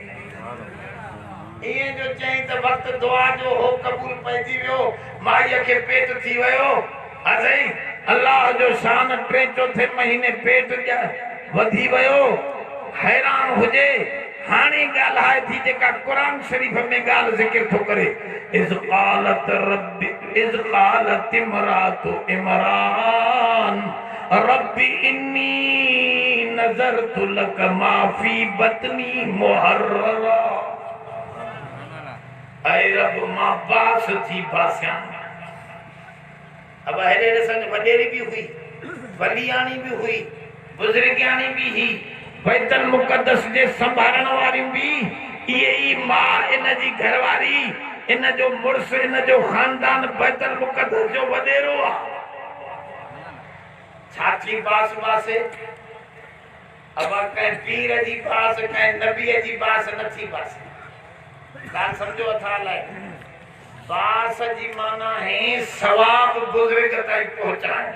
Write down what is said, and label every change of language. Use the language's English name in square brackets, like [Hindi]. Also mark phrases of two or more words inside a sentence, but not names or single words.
[Sindhi] इएं जो चई त वक़्तु दुआ जो हो क़बूल पइजी वियो माईअ खे पेट थी वियो असाई अल्लाह जो शान 3-4 महीने पेट वधी वियो हैरान हुजे हाणे ॻाल्हाए थी जेका क़ुरान शरीफ़ में ॻाल्हि ज़िक्र थो करे इज़ [Arabic] قالت امرأة عمران ربي إني نذرت لك ما في بطني محررا [Sindhi] ऐ रब मां बास थी बासियां अब हेॾे संग वॾेरी भी हुई वलियाणी भी हुई बुज़ुर्गाणी भी ही बैतुल मुक़द्दस जे संभालण वारियूं भी इहे ई मां इन जी घरवारी इन जो मुड़स इन जो खानदान बैतुल मुक़द्दस जो वॾेरो आहे छाची बास वासे अब कंहिं पीर जी बास कंहिं नबीअ जी बास नथी बास ॻाल्हि सम्झो अथा लाइ बास जी माना है सवाब बुज़ुर्ग ताईं पहुचाए